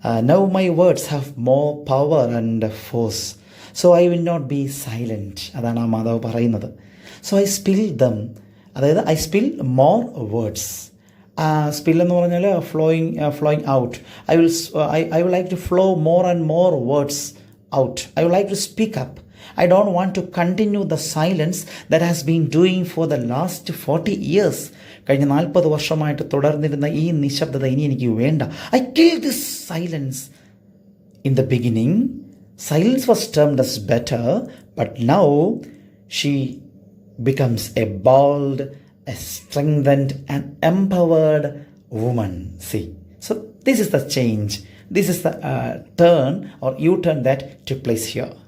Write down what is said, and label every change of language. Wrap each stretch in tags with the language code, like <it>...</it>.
<en>Now my words have more power and force, so I will not be silent.</en> <ml>അതാണ് ആ മാതാവ് പറയുന്നത്.</ml> <en>So I spill them, അതായത് I spill more words. Spill</en> <ml>എന്ന് പറഞ്ഞാൽ</ml> <en>Flowing out. I will like to flow more and more words out. I will like to speak up. I don't want to continue the silence that has been doing for the last 40 years.</en> <ml>കഴിഞ്ഞ 40 വർഷമായിട്ട് തുടർന്നിരുന്ന ഈ നിശബ്ദത ഇനി എനിക്ക് വേണ്ട.</ml> <en>I killed this silence. In the beginning, silence was termed as better, but now she becomes a bold, a strengthened and empowered woman. See, so this is the change. This is the turn or U-turn that took place here.</en>